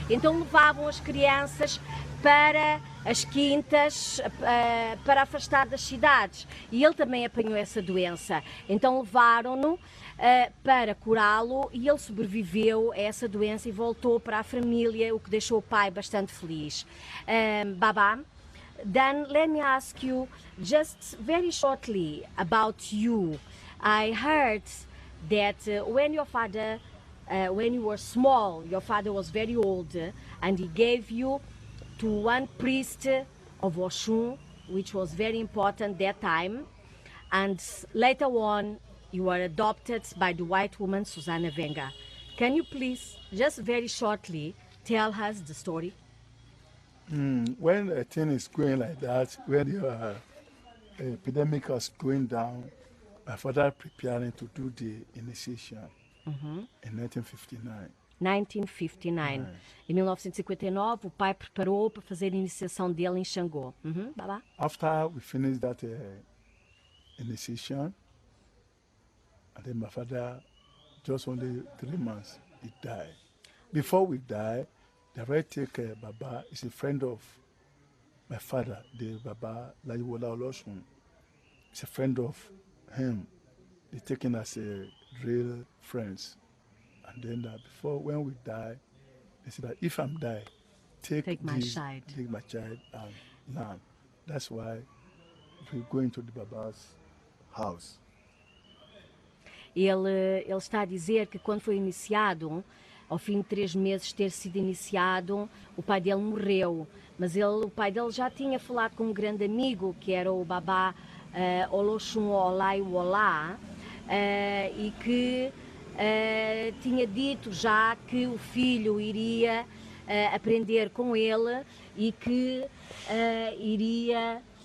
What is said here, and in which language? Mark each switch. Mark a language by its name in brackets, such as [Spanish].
[Portuguese] Então levavam as crianças para as quintas, para afastar das cidades. E ele também apanhou essa doença. Então levaram-no para curá-lo, e ele sobreviveu a essa doença e voltou para a família, o que deixou o pai bastante feliz. [English] Baba, then let me ask you just very shortly about you. I heard that when your father, when you were small, your father was very old, and he gave you to one priest of Oshun, which was very important that time, and later on you were adopted by the white woman Susana Venga. Can you please, just very shortly, tell us the story? When a thing is going like that, when the epidemic was going down, my father preparing to do the initiation in 1959. 1959. [Portuguese] Em 1959, o pai preparou para fazer a iniciação dele em Xangô. [English] Baba? After we finished that initiation, and then my father, just only 3 months, he died. Before we died, the right take Baba is a friend of my father, the Baba Layiwola Olosun. It's a friend of him. They taken as a real friends. And then before, when we die, they said that if I'm die, take my child. Take my child and land. That's why we go into the Baba's house. [Portuguese] Ele está a dizer que quando foi iniciado, ao fim de 3 meses de ter sido iniciado, o pai dele morreu. Mas o pai dele já tinha falado com um grande amigo, que era o Baba Oloshun Olai Wolá, e que tinha dito já que o filho iria aprender com ele, e que iria,